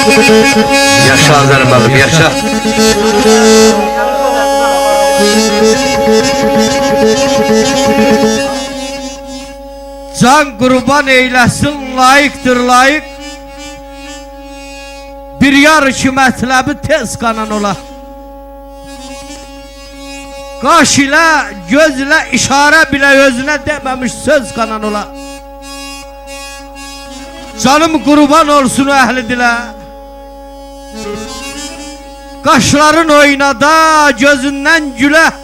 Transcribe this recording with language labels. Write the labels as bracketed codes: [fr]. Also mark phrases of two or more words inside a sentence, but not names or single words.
[az] Yaşa Azarım babam, yaşa. [tr] Can kurban eylesin, layıktır layık. [az] Bir yarışı mətləbi tez qanan ola. Qaş ilə, göz ilə, işarə bilə özünə deməmiş söz qanan ola. Canım qurban olsun o əhli dilə. Qaşların oynada, gözündən gülə.